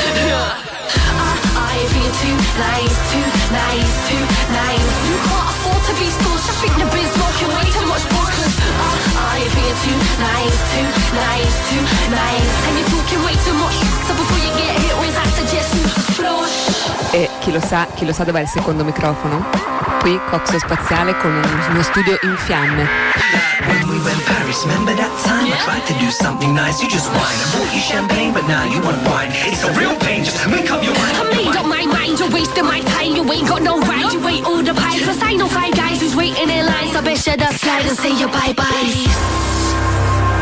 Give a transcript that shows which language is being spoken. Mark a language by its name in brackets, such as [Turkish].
[English] I've been too nice. You can't afford to be scorched. I think you've been smoking way too much bookers. I've been too nice. And you're talking way too much. So before you get hit with, I suggest you flush. [Italian] E chi lo sa dov'è il secondo microfono? Qui, Coxo Spaziale con uno studio in fiamme. [English] When we went Paris, remember that time? Yeah. I tried to do something nice, you just whine. I bought you champagne, but now you want wine. It's a real pain, just make up your mind. I made up my mind, you're wasting my time. You ain't got no right, you wait all the pies. Plus I know five guys who's waiting in line. So best share the slide and say your bye-byes.